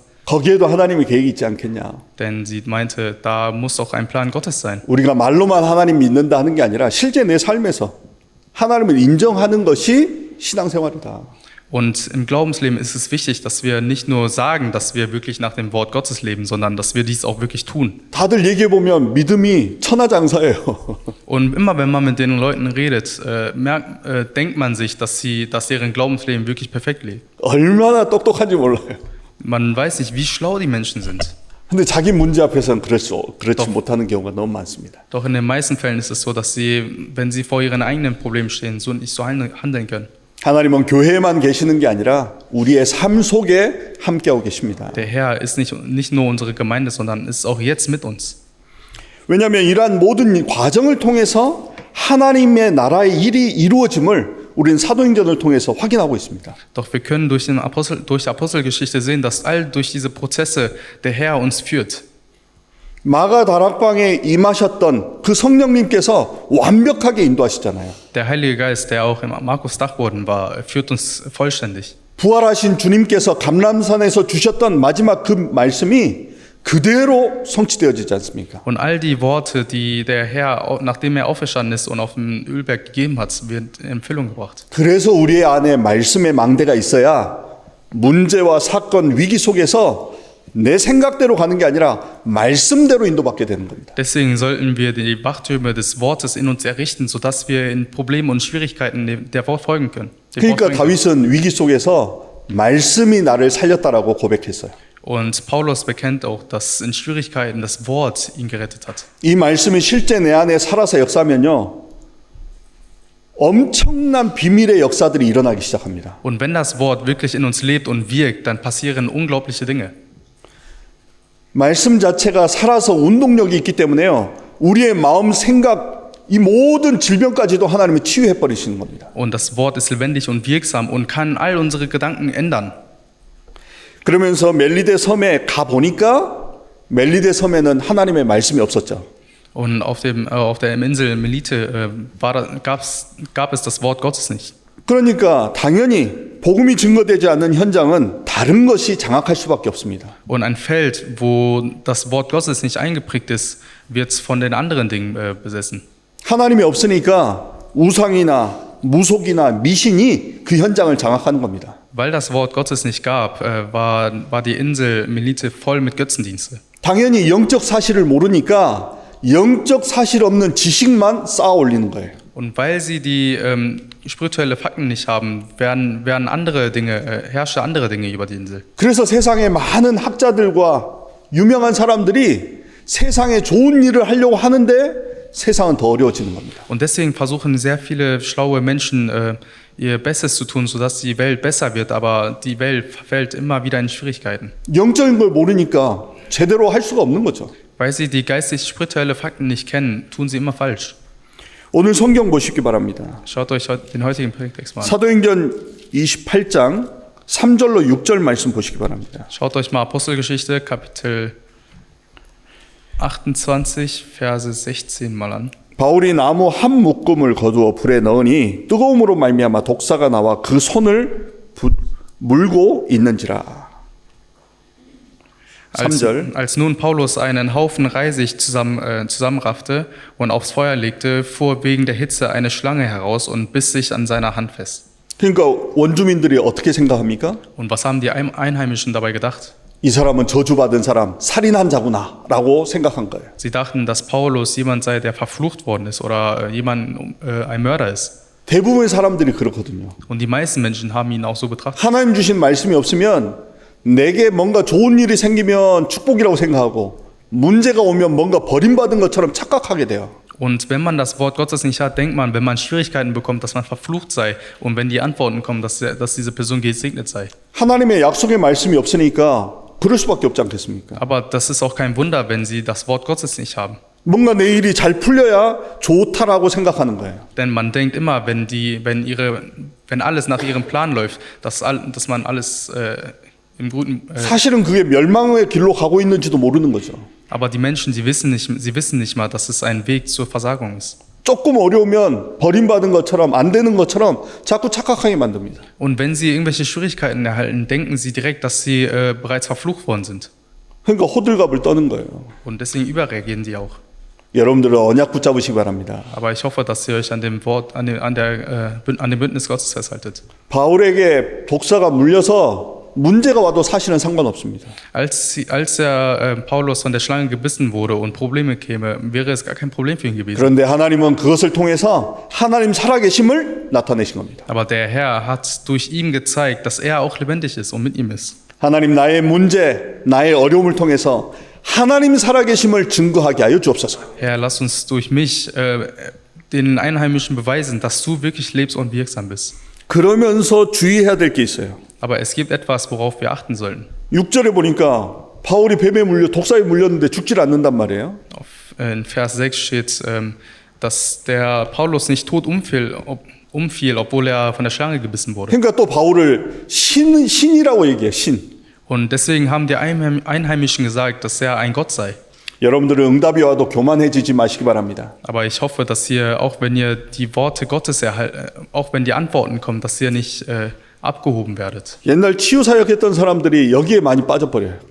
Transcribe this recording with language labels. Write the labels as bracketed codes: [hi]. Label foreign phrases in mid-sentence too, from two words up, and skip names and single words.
[ko] 거기에도 하나님의 계획이 있지 않겠냐. [de] Denn sie meinte, da muss auch ein Plan Gottes sein. [ko] 우리가 말로만 하나님 믿는다 하는 게 아니라 실제 내 삶에서 하나님을 인정하는 것이 신앙생활이다. [de] Und im Glaubensleben ist es wichtig, dass wir nicht nur sagen, dass wir wirklich nach dem Wort Gottes leben, sondern dass wir dies auch wirklich tun. [ko] 다들 얘기해 보면 믿음이 천하장사예요. [de] Und immer wenn man mit den Leuten redet, denkt man sich, dass deren Glaubensleben wirklich perfekt lebt. [ko] 얼마나 똑똑한지 몰라요. [de] Man weiß nicht, wie schlau die Menschen sind. [ko] 근데 자기 문제 앞에서는 그렇지 못하는 경우가 너무 많습니다. [de] Doch in den meisten Fällen ist es so, dass sie, wenn sie vor ihren eigenen Problemen stehen, so nicht so handeln können. [ko] 하나님은 교회에만 계시는 게 아니라 우리의 삶 속에 함께하고 계십니다. [de] Der Herr ist nicht nur unsere Gemeinde, sondern ist auch jetzt mit uns. [ko] 왜냐하면 이러한 모든 과정을 통해서 하나님의 나라의 일이 이루어짐을 우리는 사도행전을 통해서 확인하고 있습니다. [de] Doch wir können durch die Apostelgeschichte sehen, dass durch diese Prozesse der Herr uns führt. [ko] 마가 다락방에 임하셨던 그 성령님께서 완벽하게 인도하시잖아요. [de] Der Heilige Geist, der auch im Markus Dachboden war, führt uns vollständig. [ko] 부활하신 주님께서 감람산에서 주셨던 마지막 그 말씀이 그대로 성취되어지지 않습니까? [de] Und all die Worte, die der Herr, nachdem er auferstanden ist und auf dem Ölberg gegeben hat, wird in Erfüllung gebracht. [ko] 그래서 우리의 안에 말씀의 망대가 있어야 문제와 사건, 위기 속에서 내 생각대로 가는 게 아니라 말씀대로 인도받게 되는 겁니다. [de] Deswegen sollten wir die Wachtürme des Wortes in uns errichten, sodass wir in Problemen und Schwierigkeiten der Wort folgen können. [ko] 그러니까 다윗은 위기 속에서 말씀이 나를 살렸다라고 고백했어요. [de] Und Paulus bekennt auch, dass in Schwierigkeiten das Wort ihn gerettet hat. [ko] 이 말씀이 실제 내 안에 살아서 역사하면요, 엄청난 비밀의 역사들이 일어나기 시작합니다. [de] Und wenn das Wort wirklich in uns lebt und wirkt, dann passieren unglaubliche Dinge. [ko] 말씀 자체가 살아서 운동력이 있기 때문에요, 우리의 마음, 생각, 이 모든 질병까지도 하나님이 치유해 버리시는 겁니다. [de] Und das Wort ist lebendig und wirksam und kann all unsere Gedanken ändern. [ko] 그러면서 멜리데 섬에 가 보니까 멜리데 섬에는 하나님의 말씀이 없었죠. [de] Und auf der Insel Melite gab es das Wort Gottes nicht. [ko] 그러니까 당연히 복음이 증거되지 않는 현장은 다른 것이 장악할 수밖에 없습니다. [de] Und ein Feld, wo das Wort Gottes nicht eingeprägt ist, wird von den anderen Dingen besessen. [ko] 하나님이 없으니까 우상이나 무속이나 미신이 그 현장을 장악하는 겁니다. [de] Weil das Wort Gottes nicht gab, war die Insel Melite voll mit Götzendienste. [ko] 당연히 영적 사실을 모르니까 영적 사실 없는 지식만 쌓아 올리는 거예요. [de] Und weil sie die spirituelle Fakten nicht haben, herrschen andere Dinge über die Insel. [ko] 그래서 세상에 많은 학자들과 유명한 사람들이 세상에 좋은 일을 하려고 하는데 세상은 더 어려워지는 겁니다. [de] Und deswegen versuchen sehr viele schlaue Menschen ihr Bestes zu tun, sodass die Welt besser wird, aber die Welt fällt immer wieder in Schwierigkeiten. [ko] 영적인 걸 모르니까 제대로 할 수가 없는 거죠. [de] Weil sie die geistig-spirituelle Fakten nicht kennen, tun sie immer falsch. [ko] 오늘 성경 보시기 바랍니다. [de] Schaut euch den heutigen Predigtext mal an. [ko] 사도행전 28장 3절로 6절 말씀 보시기 바랍니다. [de] Schaut euch mal Apostelgeschichte, Kapitel 28, Verse 16 mal an. [ko] 바울이 나무 한 묶음을 거두어 불에 넣으니 뜨거움으로 말미암아 독사가 나와 그 손을 물고 있는지라. 3절. [de] Als nun Paulus einen Haufen Reisig zusammenraffte und aufs Feuer legte, fuhr wegen der Hitze eine Schlange heraus und biss sich an seiner Hand fest. [ko] 그러니까 원주민들이 어떻게 생각합니까? [de] Und was haben die Einheimischen dabei gedacht? [ko] 이 사람은 저주받은 사람, 살인한 자구나 라고 생각한 거예요. [de] Sie dachten, dass Paulus jemand sei, der verflucht worden ist oder ein Mörder ist. [ko] 대부분의 사람들이 그렇거든요. [de] Und die meisten Menschen haben ihn auch so betrachtet. [ko] 하나님 주신 말씀이 없으면 내게 뭔가 좋은 일이 생기면 축복이라고 생각하고 문제가 오면 뭔가 버림받은 것처럼 착각하게 돼요. [de] Und wenn man das Wort Gottes nicht hat, denkt man, wenn man Schwierigkeiten bekommt, dass man verflucht sei. Und wenn die Antworten kommen, dass diese Person gesegnet sei. [ko] 하나님의 약속의 말씀이 없으니까 그럴 수밖에 없지 않겠습니까? [de] Aber das ist auch kein Wunder, wenn sie das Wort Gottes nicht haben. [ko] 뭔가 내 일이 잘 풀려야 좋다라고 생각하는 거예요. [de] Denn man denkt immer, wenn alles nach ihrem Plan läuft, dass man alles im Guten. [ko] 사실은 그게 멸망의 길로 가고 있는지도 모르는 거죠. [de] Aber die Menschen, sie wissen nicht mal, dass es ein Weg zur Versagung ist. [ko] 조금 어려우면 버림받은 것처럼 안 되는 것처럼 자꾸 착각하게 만듭니다. [de] Und wenn sie irgendwelche Schwierigkeiten erhalten, denken sie direkt, dass sie bereits verflucht worden sind. [ko] 그러니까 호들갑을 떠는 거예요. [de] Und deswegen überreagieren die auch. [ko] 여러분들은 언약 붙잡으시기 바랍니다. [de] Aber ich hoffe, dass ihr euch an dem Wort, an dem Bündnis Gottes festhaltet. [ko] 바울에게 독사가 물려서 문제가 와도 사실은 상관없습니다. [de] Als Paulus von der Schlange gebissen wurde und Probleme käme, wäre es gar kein Problem für ihn gewesen. [ko] 그런데 하나님은 그것을 통해서 하나님 살아계심을 나타내신 겁니다. [de] Aber der Herr hat durch ihn gezeigt, dass er auch lebendig ist und mit ihm ist. [ko] 하나님 나의 문제, 나의 어려움을 통해서 하나님 살아계심을 증거하게 하여 주옵소서. [de] Herr, lass uns durch mich den Einheimischen beweisen, dass du wirklich lebst und wirksam bist. [ko] 그러면서 주의해야 될 게 있어요. [de] Aber es gibt etwas, worauf wir achten sollten. [ko] 6절에 보니까 바울이 뱀에 물려 독사에 물렸는데 죽질 않는단 말이에요. [de] In Vers 6 steht, dass der Paulus nicht tot umfiel, obwohl er von der Schlange gebissen wurde. [ko] 그러니까 또 바울을 신이라고 얘기해, 신. [de] Und deswegen haben die Einheimischen gesagt, dass er ein Gott sei. [ko] 여러분들은 응답이 와도 교만해지지 마시기 바랍니다. [de] Aber ich hoffe, dass ihr, auch wenn ihr die Worte Gottes auch wenn die Antworten kommen, dass ihr nicht abgehoben werdet. [ko] 옛날 치유사역했던 사람들이 여기에 많이 빠져버려요.